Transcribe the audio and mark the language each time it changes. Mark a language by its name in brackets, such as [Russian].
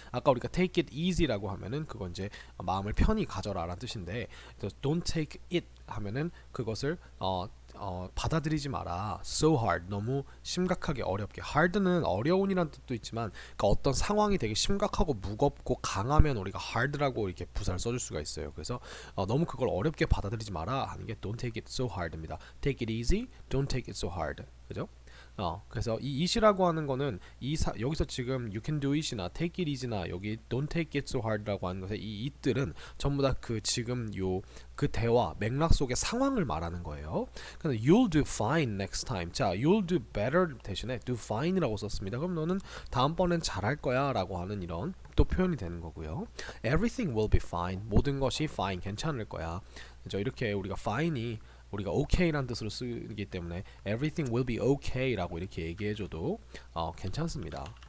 [Korean] 아까 우리가 [English] take it easy [Korean] 라고 하면은 그건 이제 마음을 편히 가져라라는 뜻인데, [English] don't take it [Korean] 하면은 그것을 받아들이지 마라. [English] So hard, [Korean] 너무 심각하게 어렵게. hard는 어려운이란 뜻도 있지만, 그러니까 어떤 상황이 되게 심각하고 무겁고 강하면 우리가 hard라고 이렇게 부사를 써줄 수가 있어요. 그래서 너무 그걸 어렵게 받아들이지 마라 하는 게 [English] don't take it so hard [Korean] 입니다. [English] Take it easy, don't take it so hard. [Korean] 그죠? 그래서 이 it이라고 하는 거는 여기서 지금 [English] you can do it [Korean] 이나 [English] take it easy [Korean] 나 여기 [English] don't take it so hard [Korean] 라고 하는 것의 이 it들은 전부 다 그 지금 그 대화 맥락 속의 상황을 말하는 거예요. 근데 [English] you'll do fine next time. [Korean] 자, [English] you'll do better [Korean] 대신에 [English] do fine [Korean] 이라고 썼습니다. 그럼 너는 다음번엔 잘할 거야 라고 하는 이런 또 표현이 되는 거고요. [English] Everything will be fine. [Korean] 모든 것이 fine, 괜찮을 거야. 그죠? 이렇게 우리가 fine이 우리가 okay라는 뜻으로 쓰기 때문에 [English] everything will be okay [Korean] 라고 이렇게 얘기해줘도 괜찮습니다.